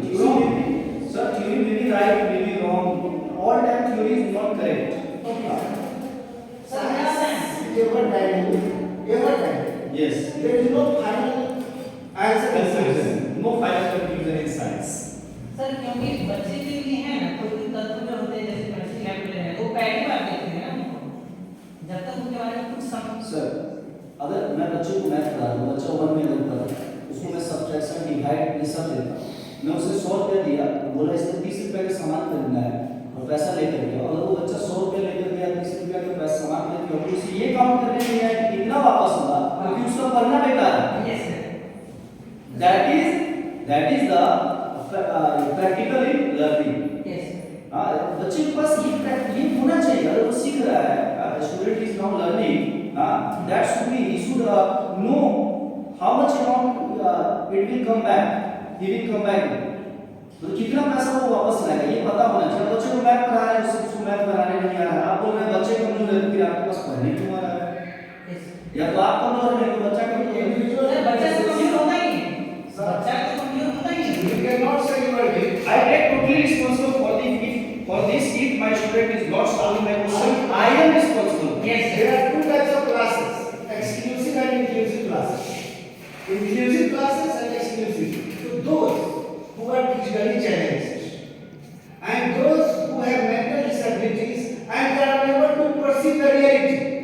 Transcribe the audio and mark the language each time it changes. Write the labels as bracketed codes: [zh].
[en] Theory may be, sir, theory may be right, may be wrong. All time theory is not correct. [hi] Sir मेरा sense [en] Ever dynamic. Yes. There is no final answer. Conclusion. No final conclusion in science. [hi] Sir क्योंकि बच्चे के लिए है ना कोई भी तत्व जो होते हैं जैसे केमिस्ट्री लैब में है वो पहली बार देखते हैं ना उनको जब तक उनके बारे में कुछ समझ सर, अगर मैं बच्चे को मैथ पढ़ा रहा हूँ, बच्चा 1 में लगता है, उसको मैं सब्ट्रैक्शन, डिवाइड ये सब देता हूँ, मैं उसे 100 रुपया दिया, बोला इसको 30 रुपये का सामान खरीदना है और पैसा लेकर गया, और वो बच्चा 100 रुपये लेकर गया, 30 रुपये का पैसा सामान लेकर गया, उसे ये काउंट करने में आया कि कितना वापस होगा, क्योंकि उसका पढ़ना बेकार है। [en] Yes sir That is the practical learning. Yes [hi] बच्चे के पास ये होना चाहिए, अगर वो सीख रहा है, [en] student is now learning, that should be, he should know how much amount it will come back, he will come back. [hi] तो कितना पैसा वो वापस लाएगा ये पता होना चाहिए। बच्चे को मैथ पढ़ा रहे हैं, उसको मैथ बनाने नहीं आ रहा है, आप बोल रहे हैं बच्चे कमजोर है, फिर आपके पास पढ़ने क्यों आ रहा है? [en] yes [hi] या तो आप कमजोर हैं तो बच्चा कमजोर है। सर बच्चा तो कमजोर होता ही है बच्चा तो कमजोर होता ही है [en] You cannot say you are weak. I take totally responsible for this. If my student is not solving my question, I am responsible. Yes There are two types of classes, exclusive and inclusive classes. Inclusive classes and exclusive. So those who are physically challenged and those who have mental disabilities and they are unable to perceive the reality.